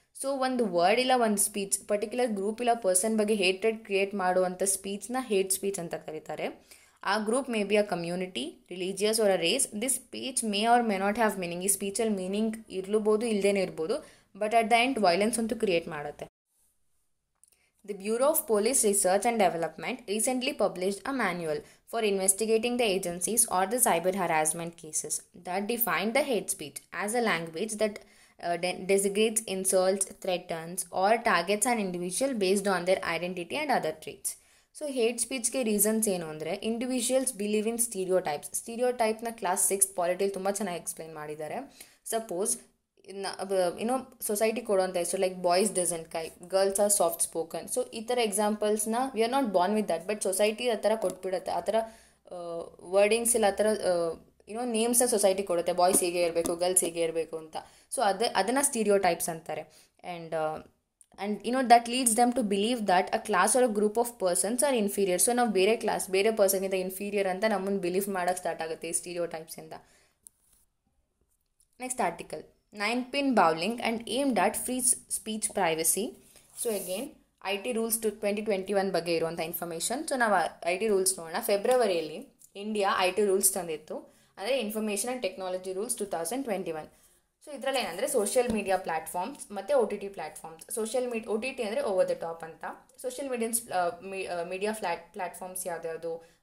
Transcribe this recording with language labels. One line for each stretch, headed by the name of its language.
Kannada: So ಒಂದು word ಇಲ್ಲ ಒಂದು ಸ್ಪೀಚ್ ಪರ್ಟಿಕ್ಯುಲರ್ ಗ್ರೂಪ್ ಇಲ್ಲ ಪರ್ಸನ್ ಬಗ್ಗೆ ಹೇಟ್ರೆಡ್ ಕ್ರಿಯೇಟ್ ಮಾಡುವಂಥ ಸ್ಪೀಚ್ನ ಹೇಟ್ ಸ್ಪೀಚ್ ಅಂತ ಕರೀತಾರೆ.
English: ಆ group may be a community, religious or a race. This speech may or may not have meaning.
Kannada: ಈ ಸ್ಪೀಚಲ್ಲಿ ಮೀನಿಂಗ್ ಇರ್ಲೂಬೋದು, ಇಲ್ಲದೇನೆ ಇರ್ಬೋದು,
English: but at the end violence
Kannada: ಅಂತೂ ಕ್ರಿಯೇಟ್ ಮಾಡುತ್ತೆ.
English: The Bureau of Police Research and Development recently published a manual for investigating the agencies or the cyber harassment cases that defined the hate speech as a language that designates, insults, threatens or targets an individual based on their identity and other traits.
Kannada: So hate ಸ್ಪೀಚ್ಗೆ reasons ಏನು ಅಂದರೆ individuals believe in ಸ್ಟೀರಿಯೋಟೈಪ್ನ class 6 ಪಾಲಿಟಿಯಲ್ಲಿ ತುಂಬ ಚೆನ್ನಾಗಿ explain ಮಾಡಿದ್ದಾರೆ.
English: suppose
Kannada: ಏನೋ society ಕೊಡುವಂಥ ಹೆಸರು
English: Like boys doesn't cry, girls are soft spoken.
Kannada: So ಈ ಥರ ಎಕ್ಸಾಂಪಲ್ಸ್ನ
English: we are not born with that, but
Kannada: society ಆ ಥರ ಕೊಟ್ಬಿಡುತ್ತೆ. ಆ ಥರ ವರ್ಡಿಂಗ್ಸ್ ಇಲ್ಲ, ಆ ಥರ ನೇಮ್ಸ್ನ ಸೊಸೈಟಿ ಕೊಡುತ್ತೆ. ಬಾಯ್ಸ್ ಹೀಗೆ ಇರಬೇಕು, ಗರ್ಲ್ಸ್ ಹೀಗೆ ಇರಬೇಕು ಅಂತ. ಸೊ ಅದನ್ನು ಸ್ಟೀರಿಯೋಟೈಪ್ಸ್ ಅಂತಾರೆ.
English: And that leads them to believe that a class or a group of persons are inferior.
Kannada: So ನಾವು ಬೇರೆ ಪರ್ಸನ್ಗಿಂತ ಇನ್ಫೀರಿಯರ್ ಅಂತ ನಮ್ಮನ್ನು ಬಿಲೀವ್ ಮಾಡೋಕ್ಕೆ ಸ್ಟಾರ್ಟ್ ಆಗುತ್ತೆ ಈ ಸ್ಟೀರಿಯೋಟೈಪ್ಸಿಂದ.
English: Next article 9-pin bowling and aimed at free speech privacy.
Kannada: So again IT rules 2021 ಬಗ್ಗೆ ಇರುವಂಥ information. So ನಾವು IT ರೂಲ್ಸ್ ನೋಡೋಣ. ಫೆಬ್ರವರಿಯಲ್ಲಿ ಇಂಡಿಯಾ IT ರೂಲ್ಸ್ ತಂದಿತ್ತು, ಅಂದರೆ information and technology rules 2021. So ಇದರಲ್ಲಿ ಏನಂದರೆ ಸೋಷಿಯಲ್ ಮೀಡಿಯಾ ಪ್ಲ್ಯಾಟ್ಫಾರ್ಮ್ಸ್ ಮತ್ತು OTT ಪ್ಲ್ಯಾಟ್ಫಾರ್ಮ್ಸ್. OTT ಅಂದರೆ ಓವರ್ ದ ಟಾಪ್ ಅಂತ. ಸೋಷಿಯಲ್ ಮೀಡಿಯಾ ಪ್ಲ್ಯಾಟ್ಫಾರ್ಮ್ಸ್ ಯಾವ್ದು?